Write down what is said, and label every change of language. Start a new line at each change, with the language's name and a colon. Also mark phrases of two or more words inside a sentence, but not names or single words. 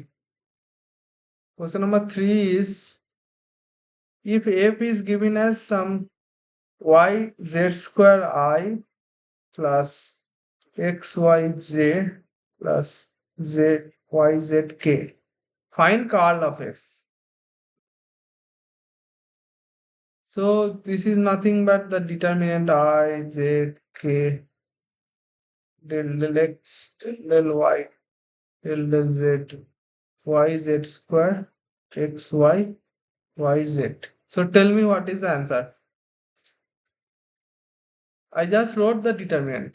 English: Question number 3 is if f is given as some y z square I plus xyz plus zyzk. Find Carl of f. So this is nothing but the determinant I, Z, K, del x, del y, del z, yz square, x, y, z. So tell me what is the answer. I just wrote the determinant.